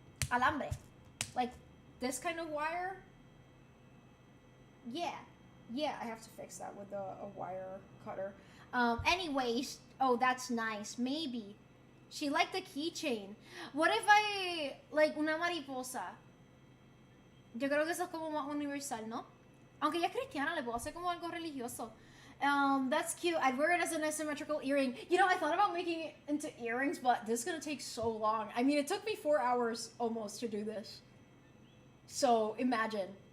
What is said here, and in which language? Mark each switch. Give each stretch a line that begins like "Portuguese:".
English: Alambre, like this kind of wire. Yeah, I have to fix that with a wire cutter. Anyways, oh, that's nice. Maybe she liked the keychain. What if I like
Spanish: una mariposa? Yo creo que eso es como más universal, ¿no? Aunque ella es cristiana, le puedo hacer como algo religioso.
English: That's cute. I'd wear it as an asymmetrical earring. You know, I thought about making it into earrings, but this is gonna take so long. I mean, it took me 4 hours almost to do this. So imagine.